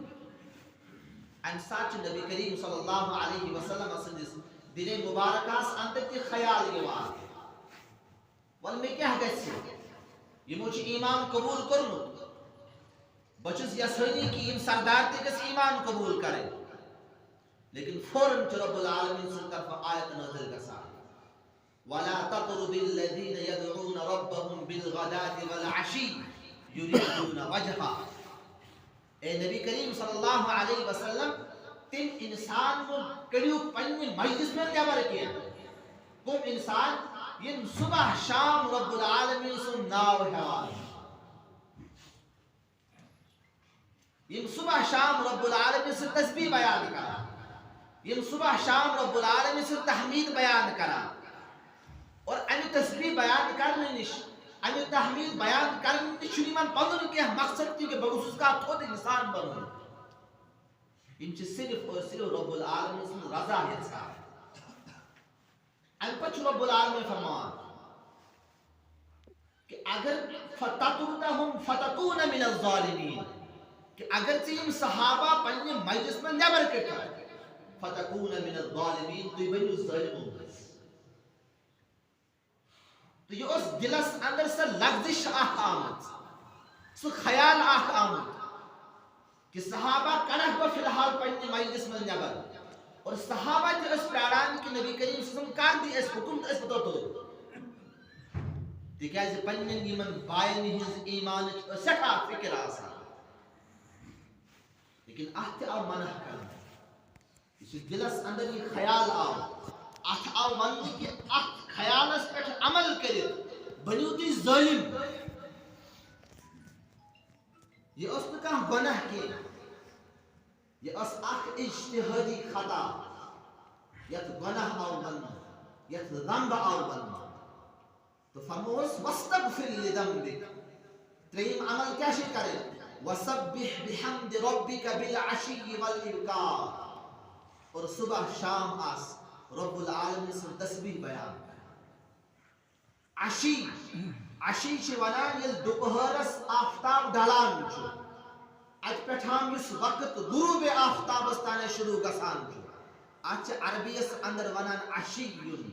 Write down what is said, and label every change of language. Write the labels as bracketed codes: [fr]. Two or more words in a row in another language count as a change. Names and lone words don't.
[ks] امہِ ساتہٕ چھُ نبی کریم صلی اللہ علیہ وسلم سٕنٛدِس دِلے مبارکس اندر تہِ خیال یِوان ول مےٚ کیٛاہ گژھِ یمو چھُ ایمان قبوٗل کوٚرمُت بہٕ چھُس یژھٲنی کہ یم سردار تہِ گژھِ ایمان قبوٗل کرٕنۍ. لیکن فوراً چھُ رب العالمین سٕنٛدِ طرفہٕ آیت نازل گژھان [ar] ولا تطرد الذين يدعون ربهم بالغداة والعشي يريدون وجهه. [ks] اے نبی کریم صلی اللہ علیہ وسلم تم انسان کو کڑیو پننہِ مجلس میں نٮ۪بر کینٛہہ کم انسان یم صبح شام رب العالمین سُنٛد ناو ہیوان یم صبح شام رب العالمین سُنٛد تسبیح بیان کران یم صبح شام رب العالمین سُنٛد تحمید بیان کران اور امہِ تسبیح بیان کرنہٕ نِش امہِ تحمید بیان کرنہٕ نِش چھُنہٕ یِمن پنُن کینٛہہ مقصد تہِ کہ بہٕ گوٚژھُس کانٛہہ تھوٚد انسان بنُن یم چھِ صرف اور صرف رب العالمین سٕنٛز رضا یژھان. امہِ پتہٕ چھُ رب العالمین فرماوان کہ اگر [ar] فتطردهم فتكون من الظالمین [ks] کہ اگر ژٕ یم صحابہ پننہِ مجلس منٛز نٮ۪بر کٔڑتھ [ar] فتكون من الظالمين [ks] تُہۍ بٔنِو ظٲلمو منٛز. تہٕ یہِ اوس دِلس اندر سۄ لغزش اکھ آمٕژ, سُہ خیال اکھ آمُت کہ صحابہ کڑکھ بہٕ فی الحال پننہِ مجلس منٛز نٮ۪بر, اور صحابہ تہِ ٲسۍ پیاران کہ نبی کریم صلی اللہ علیہ وسلم کر دی اَسہِ حُکم تہٕ أسۍ واتو توٚت. تِکیٛازِ پننٮ۪ن یِمن باین ہٕنٛز ایٖمانٕچ ٲس سٮ۪ٹھاہ فِکر آسان. لیکن اتھ تہِ آو منع کرنہٕ. یُس یہِ دِلس اندر یہِ خیال آو, اتھ آو وننہٕ کہ اتھ خیالس پٮ۪ٹھ عمل کٔرِتھ بٔنِو تُہۍ ظٲلِم. یہ اس نہ کانٛہہ گۄناہ کینٛہہ, یہ ٲس اکھ اجتہٲدی خطا یتھ گۄناہ آو وننہٕ, یتھ ذنب آو وننہٕ. تو فرمووس [ar] واستغفر لذنبک. [ks] ترٛیٚیِم عمل کیٛاہ چھِ کرٕنۍ؟ [ar] وسبح بحمد ربک بالعشی والابکار. [ks] اور صبح شام آس رب العالمین سُنٛد تسبیح بیان کران. عشی عشی چھِ ونان ییٚلہِ دُپہرس آفتاب ڈلان چھُ, اتہِ پٮ۪ٹھ یُس وقت غروٗبِ آفتابس تانۍ شروٗع گژھان چھُ, اتھ چھِ عربیس اندر ونان عشی یُن.